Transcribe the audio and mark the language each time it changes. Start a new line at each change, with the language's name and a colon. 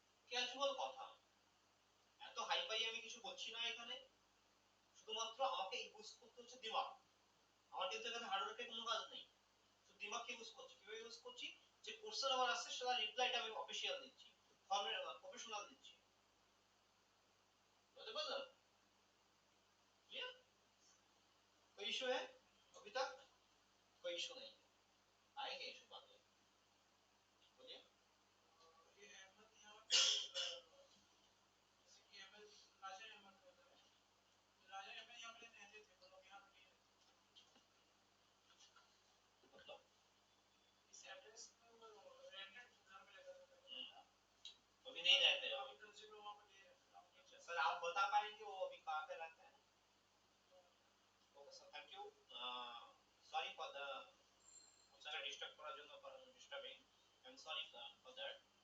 Bangla: Casual কথা এত hi fi আমি কিছু বলছি না এখানে শুধুমাত্র আমাকে ইউজ করতে হচ্ছে দিমাগ আমার কিন্তু এখানে হার্ডওয়্যারের কোনো কাজ নেই শুধু দিমাগকে ইউজ করছি কিভাবে ইউজ করছি যে কোশ্চেন আমার আসছে সেটা রিপ্লাইটা আমি অফিশিয়াল দিচ্ছি ফর্মের প্রফেশনাল দিচ্ছি বুঝতে পারলাম
Hindi: क्लियर कोई इशू है अभी तक कोई इशू नहीं है, आएंगे इशू बाद में। बोलिए। ये अहमद यहाँ पे जैसे कि अहमद राजा अहमद रहता है, राजा अहमद यहाँ पे रहते थे, वो लोग यहाँ पे नहीं रहते। मतलब इस एड्रेस में वो रेंटेड घर में रहता था पहले। अभी नहीं रहते हो? अभी प्रिंसिपल वहाँ पे नहीं रहते। अच्छा सर, आप बता पाएंगे वो अभी कहाँ पे रहते हैं? Okay sir, thank you.
English: sorry for the
Bangla: আপনারা ডিস্টার্ব করার জন্য
English: Disturbing, I am sorry for that.